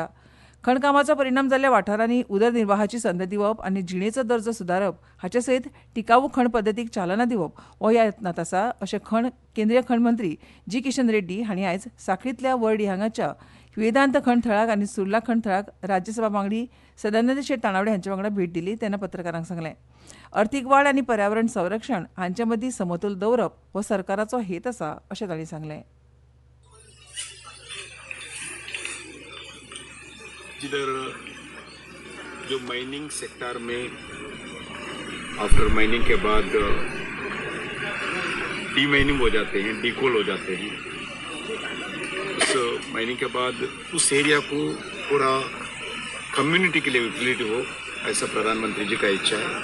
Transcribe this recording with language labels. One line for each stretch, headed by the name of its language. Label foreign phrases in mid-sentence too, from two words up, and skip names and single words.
Konkani: खणकामाचो परिणाम जाल्ल्या वाठारांनी उदरनिर्वाहाची संद दिवप आनी जिणेचो दर्जो सुदारप हाचे सयत टिकावू खण पद्दतीक चालना दिवप हो ह्या यत्नांत आसा अशें केंद्रीय खण मंत्री जी किशन रेड्डी हांणी आयज सांखळींतल्या वर्डी हांगाच्या वेदांत खण थळाक आनी सुर्ला खण थळाक राज्यसभा वांगडी सदानंद शेट तानावडे हांचे वांगडा भेट दिली तेन्ना पत्रकारांक सांगलें. अर्थीक वाड आनी पर्यावरण संरक्षण हांचे मदीं समतोल दवरप हो सरकाराचो हेत आसा अशें तांणी सांगलें.
Hindi: इधर जो
English: mining sector
Hindi: में
English: after mining
Hindi: के बाद डी माइनिंग हो जाते हैं, डी कोल हो जाते हैं. उस माइनिंग के बाद उस एरिया को पूरा कम्युनिटी के लिए यूटिलिटी हो ऐसा प्रधानमंत्री जी का इच्छा है.